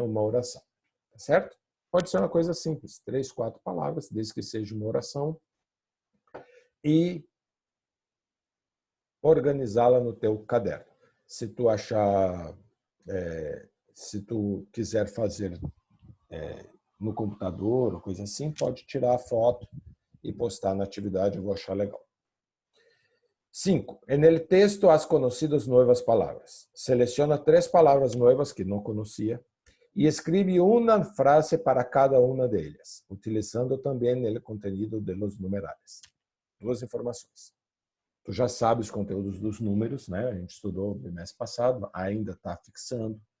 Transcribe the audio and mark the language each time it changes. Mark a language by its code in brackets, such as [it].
[pt] Uma oração, tá certo? Pode ser uma coisa simples, 3, 4 palavras, desde que seja uma oração, e organizá-la no teu caderno. Se tu achar, se tu quiser fazer no computador ou coisa assim, pode tirar a foto e postar na atividade, eu vou achar legal. 5. [es] En el texto has conocido nuevas palabras. [pt] Seleciona 3 palavras novas que não conhecia e escreve uma frase para cada uma delas, utilizando também o conteúdo [es] de los numerales. [pt] 2 informações. Tu já sabe os conteúdos dos números, né? A gente estudou no mês passado, ainda está fixando.